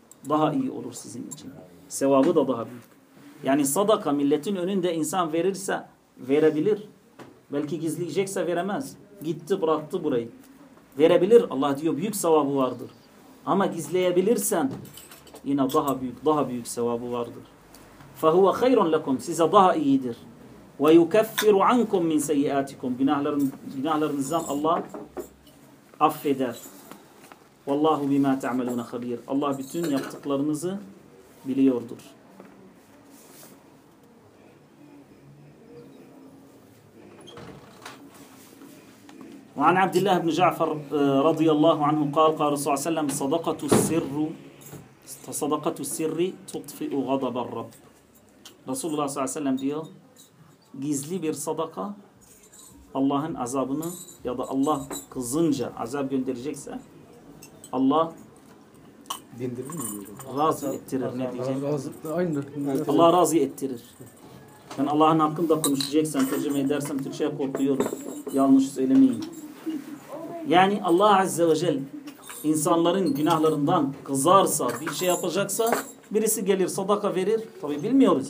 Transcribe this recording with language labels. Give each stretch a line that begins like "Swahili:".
Turkish: Daha iyi olur sizin için. Sevabı da daha büyük. Yani sadaka milletin önünde insan verirse verebilir. Belki gizleyecekse veremez. Gitti bıraktı burayı. Verebilir Allah diyor büyük sevabı vardır. Ama gizleyebilirsen yine daha büyük sevabı vardır.
Arabic: فَهُوَ خَيْرٌ لَكُمْ
Turkish: Size daha iyidir.
Arabic: وَيُكَفِّرُ عَنْكُمْ مِنْ سَيِّئَاتِكُمْ
Turkish: Günahlarınızdan Allah affeder.
Arabic: وَاللّٰهُ بِمَا تَعْمَلُونَ خَبِيرٌ
Turkish: Allah bütün yaptıklarınızı biliyordur.
Arabic: وعن عبد الله بن جعفر رضي الله عنه قال قال رسول الله صلى الله عليه وسلم صدقة السر تطفئ غضب الرب رسول الله صلى الله عليه وسلم
Turkish: diyor gizli bir sadaka Allah'ın azabını ya da Allah kızınca azap gönderecekse Allah dindirir mi razı ettirir ne diyeceğim razı aynı Allah razı ettirir Ben Allah'ın hakkında konuşacaksam, tercüme edersem Türkçe'ye korkuyorum. Yanlış söylemeyeyim. Yani Allah Azze ve Celle insanların günahlarından kızarsa, bir şey yapacaksa, birisi gelir sadaka verir. Tabi bilmiyoruz.